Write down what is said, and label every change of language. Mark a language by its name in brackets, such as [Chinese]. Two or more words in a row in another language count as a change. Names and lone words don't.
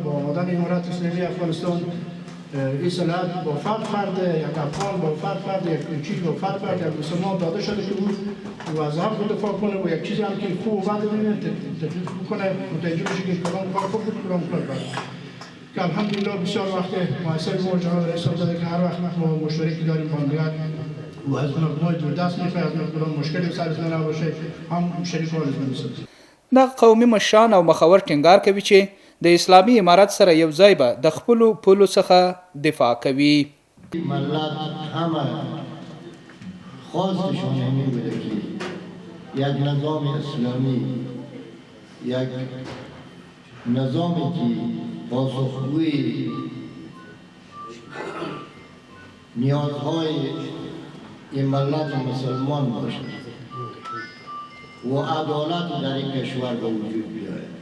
[Persian] با آمدن امارت اسلامی افغانستان این صلاحیت با فرد یک افغان با فرد یک چیز با فرد یک مسلمان داده شده که او از حق دفاع کنه و یک چیزی هم که خوب و بد ببینه تفریق بکنه متوجه بشه که کدام کار خوب بود کدام کار بد. که الحمدلله بسیار وقت مؤثر ما جناب رئیس داده که هر وقت ما مشترکی داریم با ملت و از مردمای دوردست میخواه از مردم مشکلی سرتون نباشه هم شریک حال می‌سازیم. [Pashto] د قومي مشران او مخور ټینګار کوي چې د اسلامي امارت سره یو ځای به د خپلو پولو څخه دفاع کوي. [Persian] ملت همه خواستشون همین بوده که یک نظام اسلامی یک نظامی که پاسخگوی نیازهای این ملت مسلمان باشد و عدالت در این کشور به وجود بیاید.